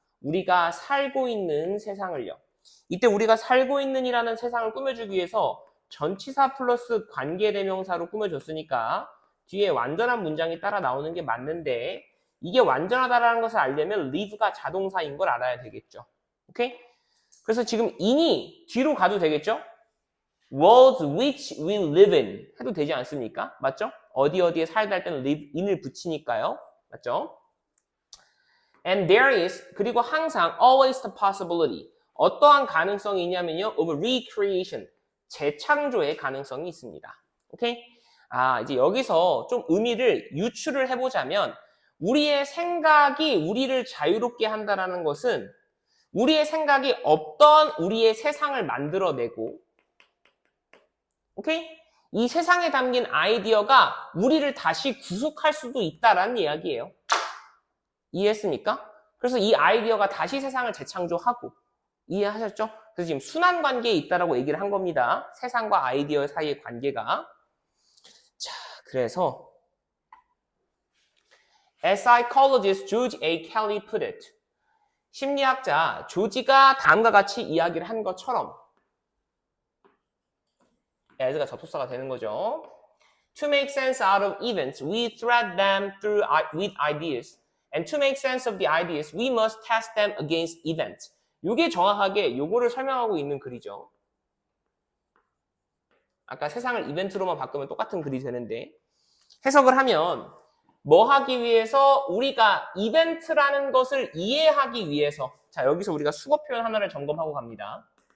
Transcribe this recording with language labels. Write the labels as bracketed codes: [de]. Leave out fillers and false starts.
[ko] 우리가 살고 있는 세상을요. 이때 우리가 살고 있는 이라는 세상을 꾸며주기 위해서 전치사 플러스 관계대명사로 꾸며줬으니까 뒤에 완전한 문장이 따라 나오는 게 맞는데, 이게 완전하다라는 것을 알려면 live가 자동사인 걸 알아야 되겠죠. 오케이? 그래서 지금 in이 뒤로 가도 되겠죠? [en] worlds which we live in [ko] 해도 되지 않습니까? 맞죠? 어디에 살다 할 때는 live in을 붙이니까요. 맞죠? [en] And there is, [ko] 그리고 항상 [en] always the possibility, [ko] 어떠한 가능성이 있냐면요, [en] of recreation, [ko] 재창조의 가능성이 있습니다. 오케이? 이제 여기서 좀 의미를 유추를 해보자면, 우리의 생각이 우리를 자유롭게 한다는 것은 우리의 생각이 없던 우리의 세상을 만들어내고, 오케이? 이 세상에 담긴 아이디어가 우리를 다시 구속할 수도 있다라는 이야기예요. 이해했습니까? 그래서 이 아이디어가 다시 세상을 재창조하고, 이해하셨죠? 그래서 지금 순환 관계에 있다라고 얘기를 한 겁니다. 세상과 아이디어 사이의 관계가. 자, 그래서 [en] As psychologist George A. Kelly put it, [ko] 심리학자 조지가 다음과 같이 이야기를 한 것처럼, as가 접속사가 되는 거죠. [en] To make sense out of events, we thread them through with ideas. And to make sense of the ideas, we must test them against events. [ko] 이게 정확하게 요거를 설명하고 있는 글이죠. 아까 세상을 이벤트로만 바꾸면 똑같은 글이 되는데, 해석을 하면 뭐 하기 위해서, 우리가 이벤트라는 것을 이해하기 위해서, 자, 여기서 우리가 수거 표현 하나를 점검하고 갑니다.